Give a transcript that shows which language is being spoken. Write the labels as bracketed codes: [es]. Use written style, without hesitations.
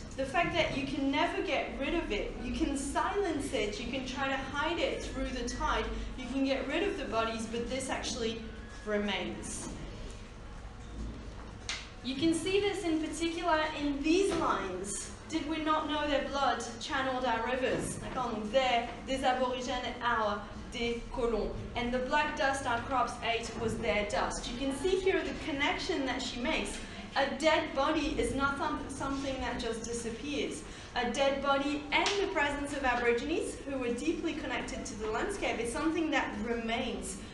[en] The fact that you can never get rid of it, you can silence it, you can try to hide it through the tide, you can get rid of the bodies, but this actually remains. You can see this in particular in these lines. Did we not know their blood channeled our rivers? [fr] Donc their, des aborigènes, our, des colons. [en] And the black dust our crops ate was their dust. You can see here the connection that she makes. A dead body is not something that just disappears. A dead body and the presence of Aborigines, who are deeply connected to the landscape, is something that remains.